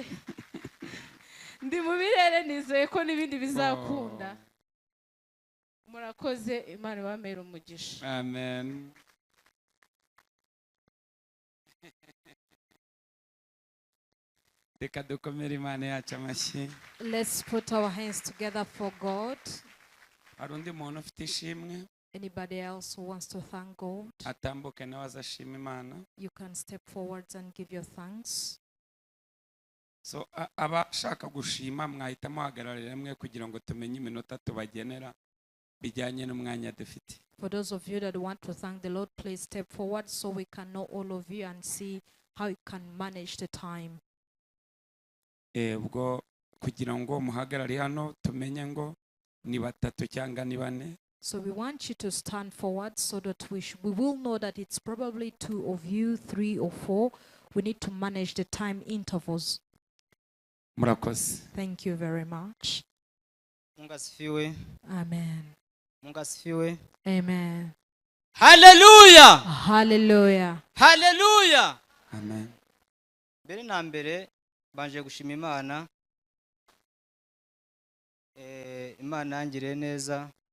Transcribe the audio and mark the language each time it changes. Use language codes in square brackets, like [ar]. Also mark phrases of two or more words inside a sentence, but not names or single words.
[rw] Ndi mu birere, nizeye ko n'ibindi bizakunda. Murakoze, Imana ibamere umugisha. Amen. Reka dukomere Imana yacu amashyi. [en] Let's put our hands together for God. [rw] Hari undi muntu ufite ishimwe? [en] Anybody else who wants to thank God? [rw] Atambuke nawe azashima Imana. [en] You can step forwards and give your thanks. [rw] So abashaka gushima mwahita muhagararira rimwe kugira ngo tumenye iminota tubagenera bijyanye n'umwanya dufite. [en] For those of you that want to thank the Lord, please step forward so we can know all of you and see how you can manage the time. [rw] Ubwo kugira ngo muhagarare hano tumenye ngo ni batatu cyangwa ni bane. [en] So we want you to stand forward so that we will know that it's probably 2 of you, 3 or 4. We need to manage the time intervals. [rw] Murakoze. [en] Thank you very much. [sw] Mungu asifiwe. Amen. Mungu asifiwe. Amen. Hallelujah. Hallelujah. Hallelujah. Amen. [rw] Mbere na mbere banje gushima Imana. Imana yangiriye neza.